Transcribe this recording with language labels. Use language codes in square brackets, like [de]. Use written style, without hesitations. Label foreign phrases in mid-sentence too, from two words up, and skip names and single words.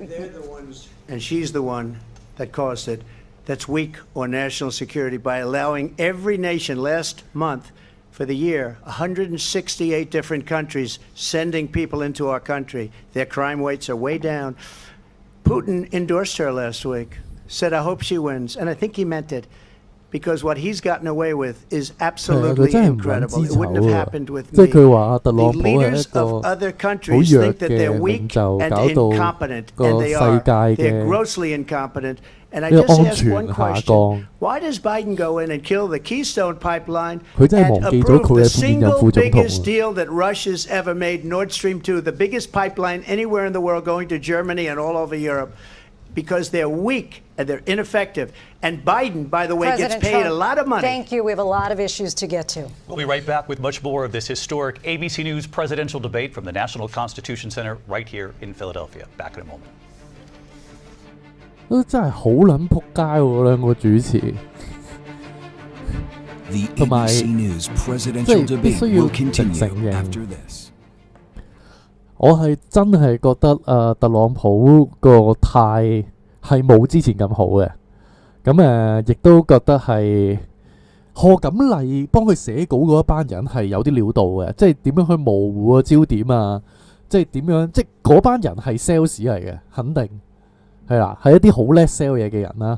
[en] They're the ones, and she's the one that caused it, that's weak on national security by allowing every nation last month for the year, 168 different countries sending people into our country. Their crime rates are way down. Putin endorsed her last week, said, I hope she wins, and I think he meant it. because what he's gotten away with is absolutely incredible. It wouldn't have happened with [yue] 即 [en] me. [yue] 係佢話特朗 [en] The [yue] 普係 [en] leaders [yue] 一個 [en] of other [yue] 好 [en] countries [yue] 弱 [en] think that [yue] 嘅 [en] they're [yue] 領 [en] weak [yue] 袖， [en] and [yue] 搞到 [en] incompetent, [yue] 個 [en] and they [yue] 世 [en] are. [yue] 界 [en] They're [yue] 嘅 [en] grossly incompetent. And I [yue] 呢個 [en] just [yue] 安 [en] ask [yue] 全 [en] one [yue] 下 [en] question. [yue] 降。 [en] Why does Biden go in and kill the Keystone Pipeline [yue] 佢真係 [en] and [yue] 忘記咗 [en] approve [yue] 佢 [en] the [yue] 係現任 [en] single [yue] 副總統 [en] biggest [yue] 啊。 [en] deal that Russia's ever made, Nord Stream 2, the biggest pipeline anywhere in the world going to Germany and all over Europe, because they're weak and they're ineffective. And Biden, by the way, President gets paid Trump, a lot of money. Thank you. We have a lot of issues to get to. We'll be right back with much more of this historic ABC News presidential debate from the National Constitution Center right here in Philadelphia. Back in a moment. [yue] 都真係好撚仆街喎，兩個主持。 [en] The [yue] 同埋 [en] ABC News [yue] 即 [en] presidential [yue] 係必 [en] debate [yue] 須要 [en] will [yue] 承 [en] continue [yue] 認， [en] after this. [yue] 我係真係覺得特朗普個態係冇之前咁好嘅。咁亦都覺得係賀錦麗幫佢寫稿嗰一班人係有啲料到嘅，即係點樣去模糊個焦點啊，即係點樣，即係嗰班人係 sales 嚟嘅，肯定係啦，係一啲好叻 sell 嘢嘅人啦。